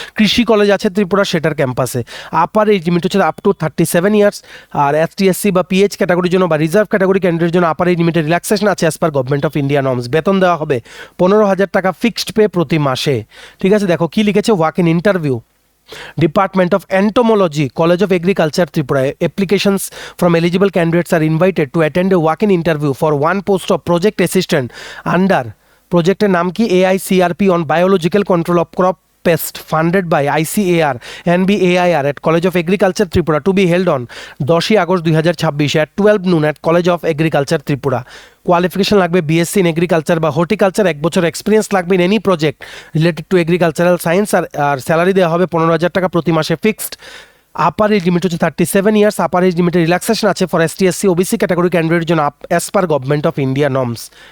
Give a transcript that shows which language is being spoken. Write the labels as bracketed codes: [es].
[bn] কৃষি কলেজ আছে ত্রিপুরা, সেটার ক্যাম্পাসে। আপার এজ লিমিট হচ্ছে [en] Up to 37 years. [bn] আর ST/SC বা PH ক্যাটাগরির জন্য বা রিজার্ভ ক্যাটাগরি ক্যান্ডিডেটের জন্য আপার এজ লিমিটের রিল্যাক্সেশন আছে [en] As per government of India norms. [bn] বেতন দেওয়া হবে 15,000 টাকা ফিক্সড পে প্রতি মাসে। ঠিক আছে, দেখো কি লিখেছে, [en] Walk in interview Department of Entomology, College of Agriculture, Tripura. Applications from eligible candidates are invited to attend a walk-in interview for one post of project assistant under project [bn] নাম কি [en] AICRP on biological control of crop pest, funded by ICAR and BAIR at College of Agriculture, Tripura, to be held on 10ই August 2026 at 12 noon at College of Agriculture, Tripura. [bn] Qualification লাগবে BSc in agriculture বা horticulture, 1 বছর experience লাগবে [en] In any project related to agricultural science. [bn] আর salary দেওয়া হবে 15,000 টাকা প্রতি মাসে fixed. Upper age limit হচ্ছে 37 ইয়ার্স। আপার এজ লিমিটের রিল্যাক্সেশন আছে ফর ST/SC OBC ক্যাটাগরি ক্যান্ডিডেটের জন্য [en] As per government of India norms.